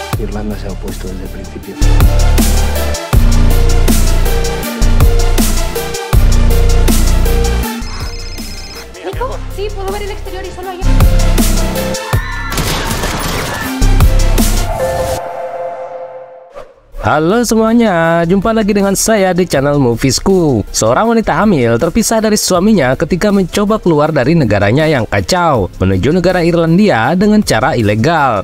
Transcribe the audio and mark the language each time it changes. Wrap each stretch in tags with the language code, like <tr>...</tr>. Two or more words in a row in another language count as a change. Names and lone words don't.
<es>Irlanda se ha opuesto desde el principio. ¿Nico? Sí, puedo ver el exterior y solo hay...</es> <id>Halo semuanya, jumpa lagi dengan saya di channel Moviesku. Seorang wanita hamil terpisah dari suaminya ketika mencoba keluar dari negaranya yang kacau menuju negara Irlandia dengan cara ilegal.</id>